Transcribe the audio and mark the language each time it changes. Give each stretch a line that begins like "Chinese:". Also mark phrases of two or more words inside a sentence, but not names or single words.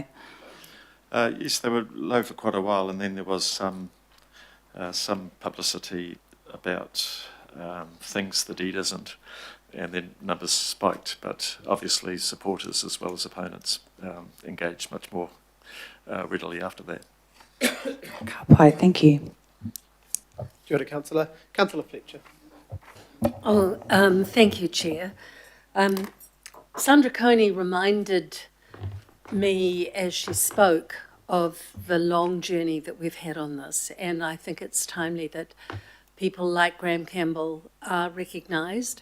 English: Yes, they were low for quite a while, and then there was some publicity about things the deed isn't, and then numbers spiked. But obviously, supporters as well as opponents engaged much more readily after that.
Māori: Ka pai,
English: thank you.
Māori: Kia ora,
English: Councillor. Councillor Fletcher. Thank you, Chair. Sandra Coney reminded me as she spoke of the long journey that we've had on this, and I think it's timely that people like Graham Campbell are recognised.